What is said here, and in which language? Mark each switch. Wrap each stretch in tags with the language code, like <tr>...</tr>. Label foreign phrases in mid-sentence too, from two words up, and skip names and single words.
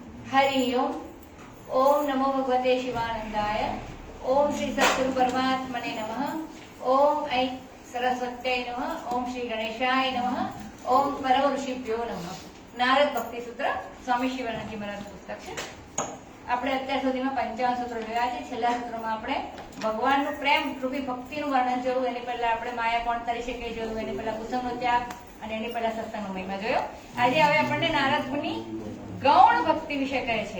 <sa>हरि ओम। ओम नमो भगवते शिवानंदाय। ओम श्री सद्गुरु परमात्मने नमः। ओम ऐ सरस्वत्यै नमः। ओम श्री गणेशाय नमः। ओम परम ऋषिभ्यो नमः।</sa> <gu>नारद भक्ति सूत्र स्वामी शिवानंदजी महाराजનું પુસ્તક છે। આપણે અત્યાર સુધીમાં 55 સૂત્રો જોયા છે। છેલ્લા સૂત્રમાં આપણે ભગવાનનું પ્રેમ રૂપી ભક્તિનું વર્ણન જોયું। એની પહેલા આપણે માયા કોણ તરી શકે જોયું, એની પહેલા કુસુમનો ત્યાગ અને એની પહેલા સત્સંગનો મહિમા જોયો। આજે હવે આપણને નારદ મુનિ ગૌણ ભક્તિ વિશે કહે છે।</gu>